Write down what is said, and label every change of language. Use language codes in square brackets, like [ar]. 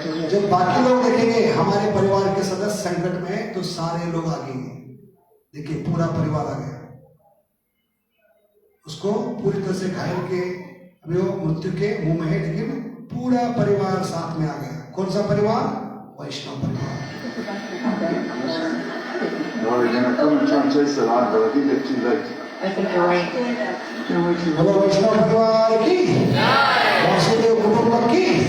[hi] जब बाकी लोग देखेंगे हमारे परिवार के सदस्य संकट में, तो सारे लोग आगे। देखिए पूरा परिवार आ गया, उसको पूरी तरह से घायल के अभी वो मृत्यु के मुंह में है, लेकिन पूरा परिवार साथ में आ गया। कौन सा परिवार? वैष्णव परिवार। [en] No, they're going to come and try and chase the line, but I think they're too late. I think you're right. [hi] बोलो वैष्णव परिवार की, वासुदेव कुटुंब की।